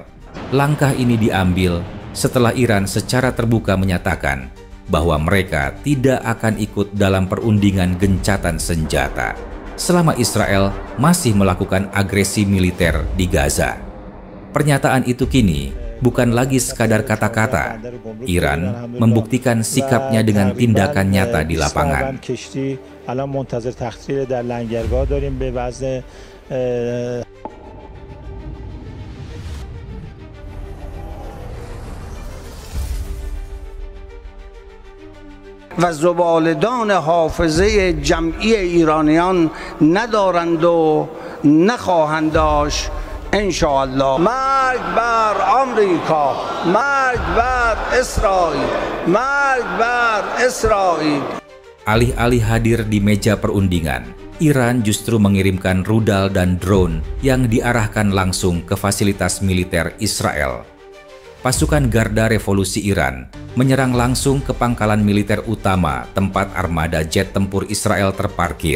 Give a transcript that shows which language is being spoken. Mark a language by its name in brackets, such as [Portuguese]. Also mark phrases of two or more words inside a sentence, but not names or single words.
[Indonesian] Langkah ini diambil setelah Iran secara terbuka menyatakan bahwa mereka tidak akan ikut dalam perundingan gencatan senjata selama Israel masih melakukan agresi militer di Gaza. Pernyataan itu kini bukan lagi sekadar kata-kata. Iran membuktikan sikapnya dengan tindakan nyata di lapangan. [Persian] و زبالدان حافظه جمعی ایرانیان ندارند و نخواهند داشت انشاءالله. مرگ بر آمریکا، مرگ بر اسرائیل، مرگ بر اسرائیل. [Indonesian] Alih-alih hadir di meja perundingan, Iran justru mengirimkan rudal dan drone yang diarahkan langsung ke fasilitas militer Israel. Pasukan Garda Revolusi Iran menyerang langsung ke pangkalan militer utama tempat armada jet tempur Israel terparkir.